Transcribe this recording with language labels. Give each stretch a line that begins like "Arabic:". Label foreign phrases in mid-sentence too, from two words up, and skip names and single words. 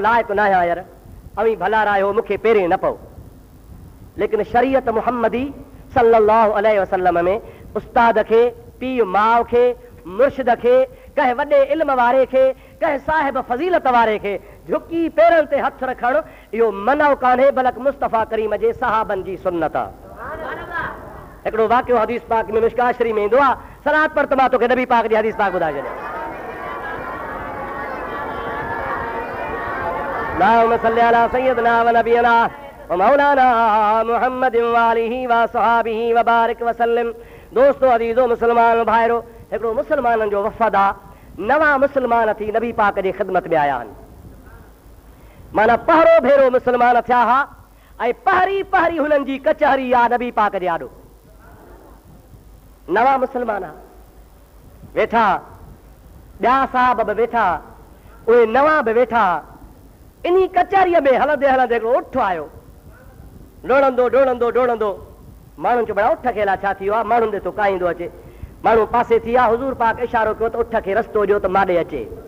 Sindhi: लाइक़ु न आहियां यार अवी भला रायो मूंखे पहिरें न पओ लेकिन शरीयत मुहम्मदी
Arabic: صلى الله عليه وسلم
Sindhi: में उस्ताद खे पीउ माउ खे मुर्शिद खे कंहिं वॾे इल्म वारे खे कंहिं साहिब फज़ीलत वारे खे झुकी पेरनि ते हथ रखणु इहो मनो कान्हे बल्कि मुस्तफ़ा करीम जे सहाबनि जी सुन्नत आहे। हिकिड़ो वाक़ियो हदीस पाक में मिशकात शरीफ़ में ईंदो आहे सलात पर त मां तोखे नबी पाक जी हदीस पाक ॿुधाए छॾियां।
Arabic: اللهم صل على سيدنا ونبينا ومولانا محمد وآله وصحبه وبارك وسلم.
Sindhi: दोस्तों अज़ीज़ो मुसलमान भाइरो हिकिड़ो मुसलमाननि जो वफ़द आहे नवां मुसलमान थी नबी पाक जी ख़िदमत में आया आहिनि माना पहिरों भेरो मुसलमान थिया हा ऐं पहिरीं पहिरीं हुननि जी कचहरी आहे नबी पाक जे आॾो नवां मुसलमान वेठा ॿिया साहब बि वेठा उहे नवां बि वेठा इन कचहरीअ में हलंदे हलंदे हिकिड़ो उठ आयो डोड़ंदो डोड़ंदो डोड़ंदो माण्हुनि चयो बड़ा उठ खे लाइ छा थी वियो आहे माण्हुनि ॾे थो काईंदो अचे माण्हू पासे थी विया हुज़ूर पाक इशारो कयो त उठ खे रस्तो ॾियो त माॾे अचे